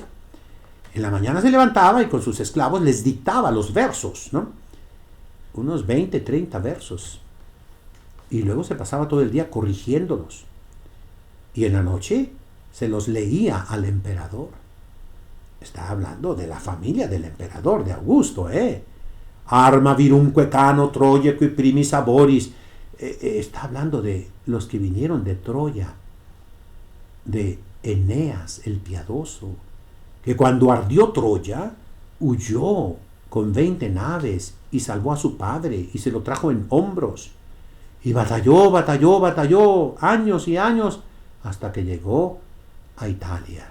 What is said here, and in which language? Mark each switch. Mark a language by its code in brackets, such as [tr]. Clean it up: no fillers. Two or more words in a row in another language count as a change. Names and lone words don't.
[es] En la mañana se levantaba y con sus esclavos les dictaba los versos, ¿no? Unos 20, 30 versos. Y luego se pasaba todo el día corrigiéndolos. Y en la noche se los leía al emperador. Está hablando de la familia del emperador, de Augusto, ¿eh? [la] Arma virumque cano Troye qui primis aboris. [es] Está hablando de los que vinieron de Troya, de Eneas el piadoso, que cuando ardió Troya, huyó con 20 naves y salvó a su padre y se lo trajo en hombros. Y batalló, años y años, hasta que llegó a Italia.